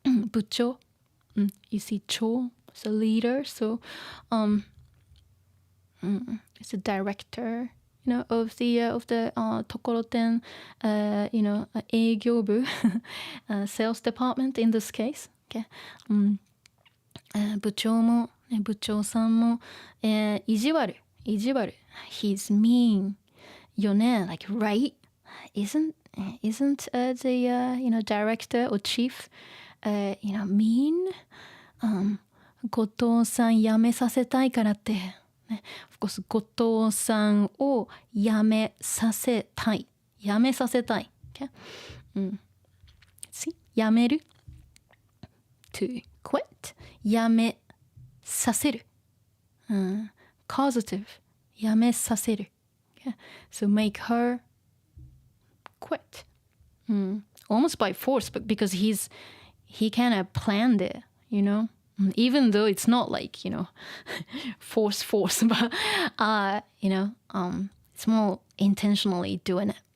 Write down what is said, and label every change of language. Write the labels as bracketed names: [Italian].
[English] 部長、you see 長 is a leader, so it's a director, of the ところてん、 [Japanese] 営業部 [English] sales department in this case, okay? [Japanese] 部長も部長さんも、意地悪 [English] he's mean よね like right isn't the director or chief mean [Japanese] 後藤さん辞めさせたいからって、ね、 [English] of course [Japanese] 後藤さんを辞めさせたい [English] okay? See 辞める to quit 辞めさせる、causative 辞めさせる、okay? So make her quit, almost by force, but because he kind of planned it, even though it's not like force but it's more intentionally doing it.